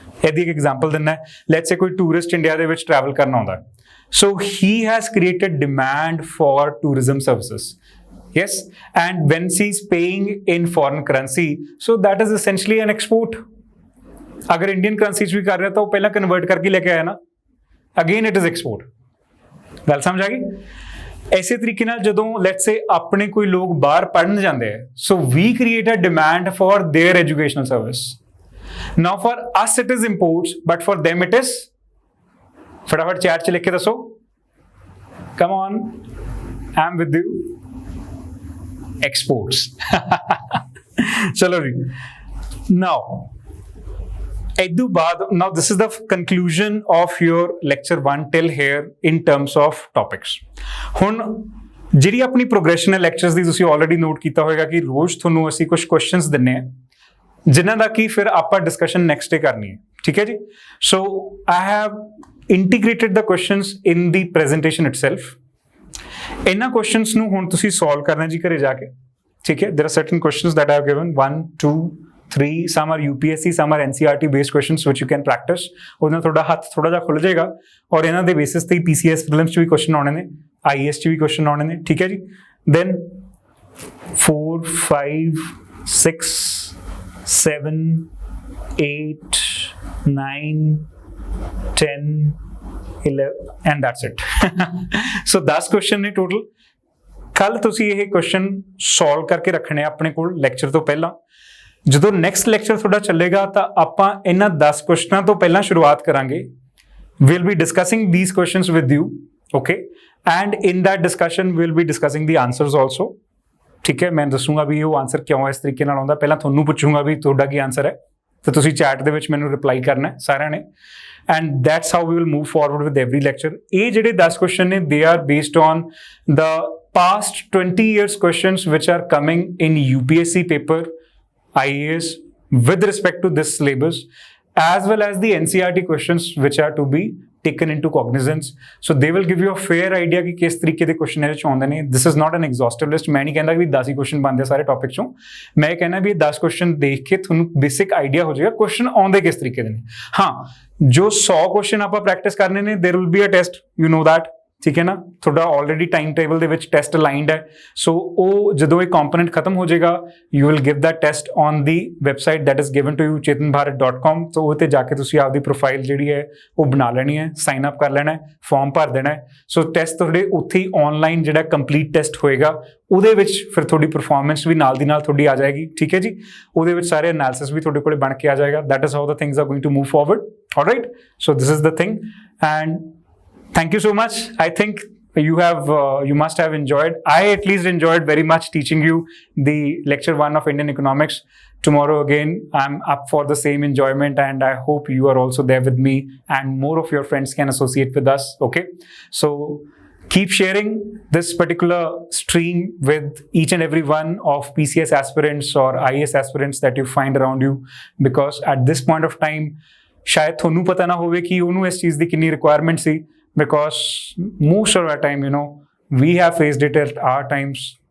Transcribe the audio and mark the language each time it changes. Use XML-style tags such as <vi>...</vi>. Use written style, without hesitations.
<pa>ਇਹਦੀ ਇੱਕ ਐਗਜ਼ਾਮਪਲ ਦਿੰਦਾ,</pa> <en>let's say</en> <pa>ਕੋਈ ਟੂਰਿਸਟ ਇੰਡੀਆ ਦੇ ਵਿੱਚ ਟਰੈਵਲ ਕਰਨਾ ਆਉਂਦਾ,</pa> <en>So he has created demand for tourism services, yes, and when he is paying in foreign currency, so that is essentially an export.</en> <pa>ਅਗਰ ਇੰਡੀਅਨ ਕਰੰਸੀ 'ਚ ਵੀ ਕਰ ਰਿਹਾ ਤਾਂ ਉਹ ਪਹਿਲਾਂ ਕਨਵਰਟ ਕਰਕੇ ਲੈ ਕੇ ਆਇਆ ਨਾ,</pa> <en>Again it is export.</en> <pa>ਗੱਲ ਸਮਝ ਆ ਗਈ? ਇਸੇ ਤਰੀਕੇ ਨਾਲ ਜਦੋਂ ਲੈਟਸ ਸੇ ਆਪਣੇ ਕੋਈ ਲੋਕ ਬਾਹਰ ਪੜ੍ਹਨ ਜਾਂਦੇ ਹੈ, ਸੋ ਵੀ</pa> <en>Create a demand for their educational service. Now for us it is imports, but for them it is,</en> <pa>फटाफट चैट च लिख के दसो,</pa> <en>come on, I'm with you, exports. चलो जी, now edu baad, now this is the conclusion of your lecture 1 till here in terms of topics.</en> <pa>ਹੁਣ ਜਿਹੜੀ ਆਪਣੀ progression ਹੈ ਲੈਕਚਰਸ ਦੀ, ਤੁਸੀਂ ਆਲਰੇਡੀ ਨੋਟ ਕੀਤਾ ਹੋਵੇਗਾ ਕਿ ਰੋਜ਼ ਤੁਹਾਨੂੰ ਅਸੀਂ ਕੁਝ ਕੁਐਸਚਨਸ ਦਿੰਨੇ ਆ ਜਿਨ੍ਹਾਂ ਦਾ ਕਿ ਫਿਰ ਆਪਾਂ ਡਿਸਕਸ਼ਨ ਨੈਕਸਟ ਡੇ ਕਰਨੀ ਹੈ, ਠੀਕ ਹੈ ਜੀ।</pa> <en>So I have integrated the questions in the presentation itself.</en> <pa>ਇਹਨਾਂ ਕੁਐਸਚਨਸ ਨੂੰ ਹੁਣ ਤੁਸੀਂ ਸੋਲਵ ਕਰਨਾ ਜੀ ਘਰੇ ਜਾ ਕੇ, ਠੀਕ ਹੈ।</pa> <en>There are certain questions that I have given 1 2 3, some are UPSC, some are NCERT based questions which you can practice.</en> <pa>ਉਹਦੇ ਨਾਲ ਤੁਹਾਡਾ ਹੱਥ ਥੋੜਾ ਜਿਹਾ ਖੁੱਲ ਜਾਏਗਾ ਔਰ ਇਹਨਾਂ ਦੇ ਬੇਸਿਸ ਤੇ PCS Prelims 'ਚ ਵੀ ਕੁਐਸਚਨ ਆਉਣੇ ਨੇ, IAS 'ਚ ਵੀ ਕੁਐਸਚਨ ਆਉਣੇ ਨੇ, ਠੀਕ ਹੈ ਜੀ।</pa> <en>Then 4 5 6 7 8 9 10 11 and that's it.</en> <pa>So 10 question ਨੇ ਟੋਟਲ। ਕੱਲ ਤੁਸੀਂ ਇਹ ਕੁਐਸਚਨ ਸੋਲਵ ਕਰਕੇ ਰੱਖਣੇ ਆਪਣੇ ਕੋਲ ਲੈਕਚਰ ਤੋਂ ਪਹਿਲਾਂ। ਜਦੋਂ ਨੈਕਸਟ ਲੈਕਚਰ ਤੁਹਾਡਾ ਚੱਲੇਗਾ ਤਾਂ ਆਪਾਂ ਇਹਨਾਂ 10 ਕੁਐਸਚਨਾਂ ਤੋਂ ਪਹਿਲਾਂ ਸ਼ੁਰੂਆਤ ਕਰਾਂਗੇ।</pa> <en>we'll be discussing these questions with you, okay, and in that discussion we'll be discussing the answers also, ਠੀਕ ਹੈ।</en> <pa>ਮੈਂ ਦੱਸੂਗਾ ਵੀ ਉਹ ਆਨਸਰ ਕਿਉਂ ਇਸ ਤਰੀਕੇ ਨਾਲ ਆਉਂਦਾ, ਪਹਿਲਾਂ ਤੁਹਾਨੂੰ ਪੁੱਛੂੰਗਾ ਵੀ ਤੁਹਾਡਾ ਕੀ ਆਨਸਰ ਹੈ ਤੇ ਤੁਸੀਂ ਚੈਟ ਦੇ ਵਿੱਚ ਮੈਨੂੰ ਰਿਪਲਾਈ ਕਰਨਾ ਹੈ ਸਾਰਿਆਂ ਨੇ,</pa> <en>and that's how we will move forward with every lecture.</en> <pa>ਇਹ ਜਿਹੜੇ 10 ਕੁਐਸਚਨ ਨੇ</pa> <en>they are based on the past 20 years questions which are coming in UPSC paper, IAS with respect to this syllabus, as well as the NCERT questions which are to be taken into cognizance. So they will give you a fair idea</en> <hi>कि किस तरीके के</hi> <en>question</en> <pa>ਇਹਦੇ 'ਚ ਆਉਂਦੇ ਨੇ।</pa> <en>This is not an exhaustive list.</en> <hi>मैं नहीं कहता कि 10 ही question</hi> <pa>ਬਣਦੇ ਸਾਰੇ ਟੌਪਿਕ 'ਚੋਂ। ਮੈਂ ਇਹ ਕਹਿਣਾ ਵੀ ਇਹ 10 question ਦੇਖ ਕੇ ਤੁਹਾਨੂੰ ਬੇਸਿਕ ਆਈਡੀਆ ਹੋ ਜਾਏਗਾ question ਆਉਂਦੇ ਕਿਸ ਤਰੀਕੇ ਦੇ ਨੇ। ਹਾਂ, ਜੋ 100 question ਆਪਾਂ ਪ੍ਰੈਕਟਿਸ ਕਰਨੇ ਨੇ,</pa> <en>there will be a test, you know that,</en> <pa>ठीक है ना, ਤੁਹਾਡਾ ਆਲਰੇਡੀ ਟਾਈਮ ਟੇਬਲ ਦੇ ਵਿੱਚ ਟੈਸਟ ਅਲਾਈਨਡ ਹੈ। ਸੋ ਉਹ ਜਦੋਂ ਇਹ ਕੰਪੋਨੈਂਟ ਖਤਮ ਹੋ ਜਾਏਗਾ,</pa> <en>you will give that test on the website that is given to you</en> <pa>chetanbharat.com। ਸੋ ਉਹ ਤੇ ਜਾ ਕੇ ਤੁਸੀਂ ਆਪਦੀ ਪ੍ਰੋਫਾਈਲ ਜਿਹੜੀ ਹੈ ਉਹ ਬਣਾ ਲੈਣੀ ਹੈ, ਸਾਈਨ ਅਪ ਕਰ ਲੈਣਾ ਹੈ, ਫਾਰਮ ਭਰ ਦੇਣਾ ਹੈ। ਸੋ ਟੈਸਟ ਤੁਹਾਡੇ ਉੱਥੇ ਹੀ ਆਨਲਾਈਨ ਜਿਹੜਾ ਕੰਪਲੀਟ ਟੈਸਟ ਹੋਏਗਾ, ਉਹਦੇ ਵਿੱਚ ਫਿਰ ਤੁਹਾਡੀ ਪਰਫਾਰਮੈਂਸ ਵੀ ਨਾਲ ਦੀ ਨਾਲ ਤੁਹਾਡੀ ਆ ਜਾਏਗੀ, ਠੀਕ ਹੈ ਜੀ। ਉਹਦੇ ਵਿੱਚ ਸਾਰੇ ਐਨਾਲਿਸਿਸ ਵੀ ਤੁਹਾਡੇ ਕੋਲੇ ਬਣ ਕੇ ਆ ਜਾਏਗਾ।</pa> <en>That is how the things are going to move forward. Alright, so this is the thing and thank you so much. I think you must have enjoyed. I at least enjoyed very much teaching you the lecture 1 of Indian economics. Tomorrow again, I'm up for the same enjoyment, and I hope you are also there with me and more of your friends can associate with us. Okay, so keep sharing this particular stream with each and every one of PCS aspirants or IAS aspirants that you find around you, because at this point of time</en> <pa>ਸ਼ਾਇਦ ਤੁਹਾਨੂੰ ਪਤਾ ਨਾ ਹੋਵੇ ਕਿ ਉਹਨੂੰ ਇਸ ਚੀਜ਼ ਦੀ ਕਿੰਨੀ requirement ਸੀ,</pa> <en>because most of our time, you know, we have faced it at our times.</en>